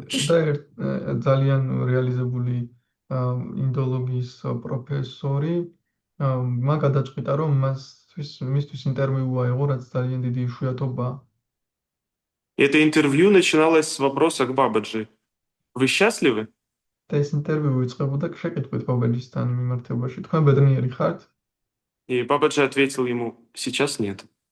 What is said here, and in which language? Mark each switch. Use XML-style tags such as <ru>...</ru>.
<ka>და ძალიან რეალიზებული ინდოლოგიის პროფესორი მან გადაწყვიტა, რომ მისთვის ინტერვიუ აიღო, რაც ძალიან დიდი იშვიათობაა.</ka> <ru>Это интервью начиналось с вопроса к Бабаджи. Вы счастливы?</ru> <ka>და ეს ინტერვიუ იწყებოდა შეკითხვით ბაბაჯისთან მიმართებაში. თქვენ ბედნიერი ხართ?</ka> <ru>И Бабаджи ответил ему: сейчас нет.</ru>